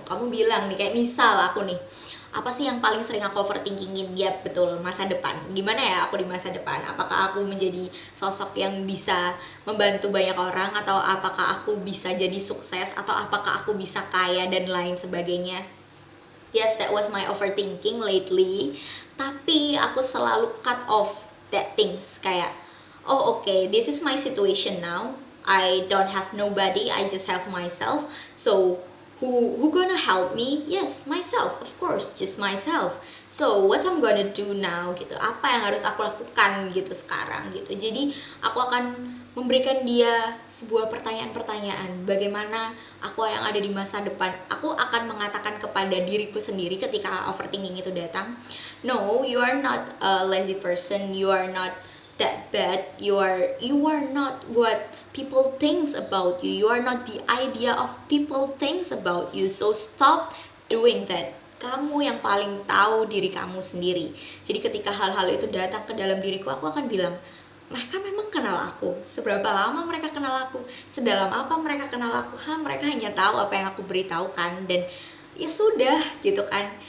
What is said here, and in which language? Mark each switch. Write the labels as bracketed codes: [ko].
[id] Kamu bilang nih, kayak misal aku nih, apa sih yang paling sering aku overthinkingin? Ya betul, masa depan. Gimana ya aku di masa depan? Apakah aku menjadi sosok yang bisa membantu banyak orang, atau apakah aku bisa jadi sukses, atau apakah aku bisa kaya dan lain sebagainya. [en] Yes, that was my overthinking lately. [id] Tapi aku selalu [en] cut off that things. Kayak, oh okay, this is my situation now. I don't have nobody, I just have myself. So who gonna help me? Yes, myself, of course, just myself. So what I'm gonna do now [id] gitu, apa yang harus aku lakukan gitu sekarang gitu. Jadi aku akan memberikan dia sebuah pertanyaan-pertanyaan, bagaimana aku yang ada di masa depan. Aku akan mengatakan kepada diriku sendiri ketika overthinking itu datang, [en] no, you are not a lazy person, you are not that bad, you are not what people thinks about you, you are not the idea of people thinks about you, so stop doing that. [id] Kamu yang paling tahu diri kamu sendiri. Jadi ketika hal-hal itu datang ke dalam diriku, aku akan bilang, mereka memang kenal aku, seberapa lama mereka kenal aku, sedalam apa mereka kenal aku, mereka hanya tahu apa yang aku beritahukan, dan ya sudah gitu kan.